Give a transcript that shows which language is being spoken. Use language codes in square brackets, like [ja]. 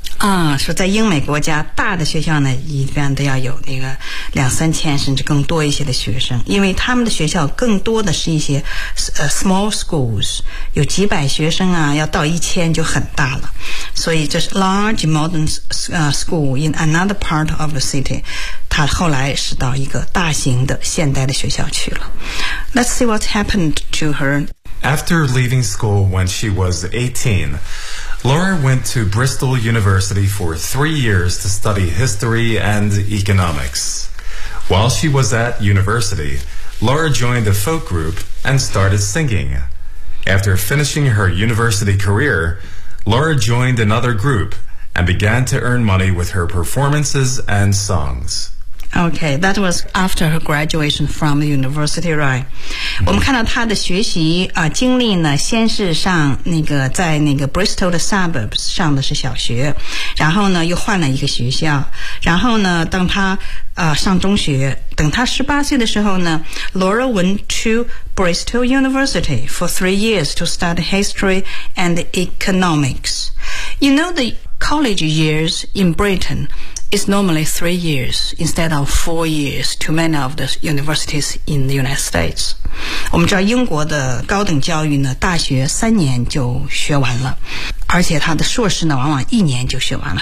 [zh] 啊，说在英美国家，大的学校呢，一般都要有那个两三千甚至更多一些的学生，因为他们的学校更多的是一些 [en] small schools， [zh] 有几百学生啊，要到一千就很大了。所以这是 [en] large modern school in another part of the city. [zh] 他后来是到一个大型的现代的学校去了。 [en] Let's see what happened to her. After leaving school when she was 18, Laura went to Bristol University for 3 years to study history and economics. While she was at university, Laura joined a folk group and started singing. After finishing her university career, Laura joined another group and began to earn money with her performances and songs. Okay, that was after her graduation from the university, right? [zh] 我们看到她的学习啊经历呢，先是上那个在那个 Bristol 的 suburbs 上的是小学，然后呢又换了一个学校，然后呢等她上中学，等她18岁的时候呢 ， [en] Laura went to Bristol University for 3 years to study history and economics. You know the college years in Britain. It's normally 3 years instead of 4 years to many of the universities in the United States. [zh] 我们知道英国的高等教育呢，大学三年就学完了，而且他的硕士呢，往往一年就学完了。